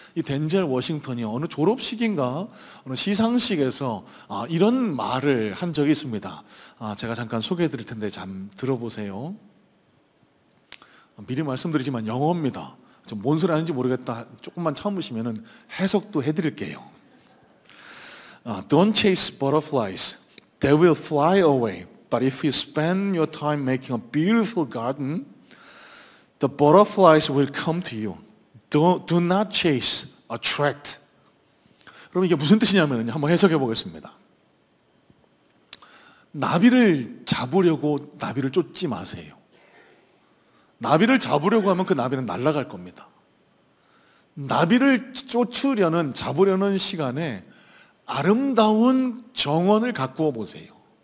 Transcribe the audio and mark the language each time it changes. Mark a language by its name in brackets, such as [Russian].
[Korean] 이 덴젤 워싱턴이 어느 졸업식인가 어느 시상식에서 이런 말을 한 적이 있습니다. 제가 잠깐 소개해 드릴 텐데 잠 들어보세요. 미리 말씀드리지만 영어입니다. 좀 뭔 소리 하는지 모르겠다, 조금만 참으시면 해석도 해드릴게요. [English] Don't chase butterflies, they will fly away. But if you spend your time making a beautiful garden, the butterflies will come to you. Do not chase, attract. [Korean] 그럼 이게 무슨 뜻이냐면 한번 해석해 보겠습니다. 나비를 잡으려고 나비를 쫓지 마세요. 나비를 잡으려고 하면 그 나비는 날아갈 겁니다. 나비를 잡으려는 시간에 아름다운 정원을 가꾸어 보세요.